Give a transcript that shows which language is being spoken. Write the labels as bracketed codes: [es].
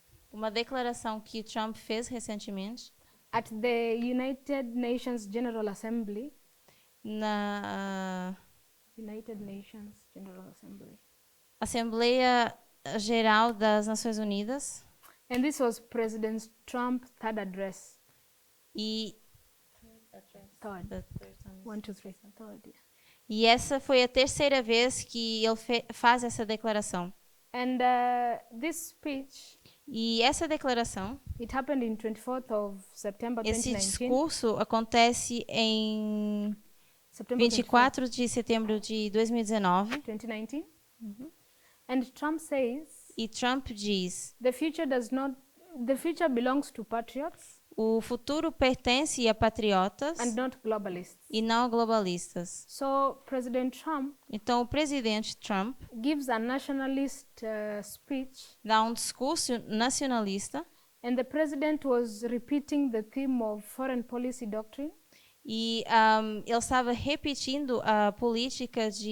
[pt] uma declaração que Trump fez recentemente [en] At the United Nations General Assembly. [pt] na [en] United Nations General Assembly. [pt] Assembleia Geral das Nações Unidas. [en] And this was President Trump's third address. [pt] E, [en] Third. 1, 2, 3. Third. Yeah. [pt] e essa foi a terceira vez que ele faz essa declaração. [en] And this speech, [pt] E essa declaração, [en] it happened in 24th of September [pt] esse [en] 2019. [pt] discurso acontece em [en] September [pt] 24 de setembro de 2019. [en] 2019. And Trump says, [pt] E Trump diz: [en] the future belongs to patriots [pt] o futuro pertence a patriotas [en] and not globalists. [pt] e não a globalistas. [en] So President Trump [pt] Então, o presidente Trump [en] gives a nationalist speech, [pt] dá um discurso nacionalista [en] and the president was repeating the theme of foreign policy doctrine. [pt] e ele estava repetindo a política